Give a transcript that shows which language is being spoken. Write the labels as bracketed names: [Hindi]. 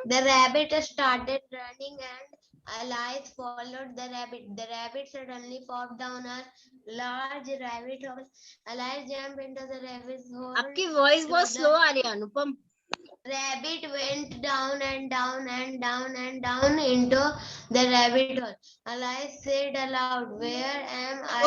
[English] The rabbit started running and Alice followed the rabbit. The rabbit suddenly popped down a large rabbit hole. Alice jumped into the rabbit's hole. [Hindi] आपकी voice बहुत slow आ रही है अनुपम. [English] Rabbit went down and down and down and down into the rabbit hole. Alice said aloud, "Where am I?"